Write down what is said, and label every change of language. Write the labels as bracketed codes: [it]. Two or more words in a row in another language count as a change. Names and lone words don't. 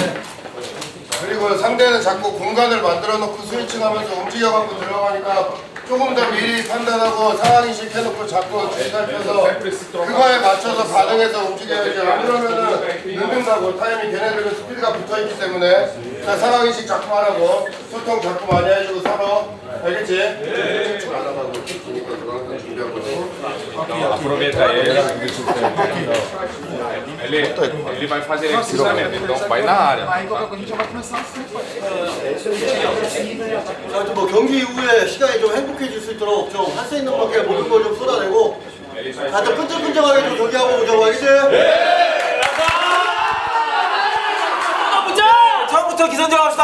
[ko] 그리고 상대는 자꾸 공간을 만들어 놓고 스위칭하면서 움직여갖고 들어가니까 조금 더 미리 판단하고 상황인식 해놓고 자꾸 살펴서 그거에 맞춰서 반응해서 움직여야지. 안 그러면은 늦는다고. 타이밍 걔네들은 스피드가 붙어있기 때문에 상황인식 자꾸 하라고. 소통 자꾸 많이 해주고 서로. 알겠지? [pt] Aproveita ele vai fazer cruzamento, então vai na área. [ko] 뭐 경기 이후에 시간이 좀 행복해질 수 있도록 좀 할 수 있는 만큼 모든 걸 좀 쏟아내고 다들 끈적끈적하게 좀 경기하고 오자고. 알겠지? 처음부터 기선제압 합시다.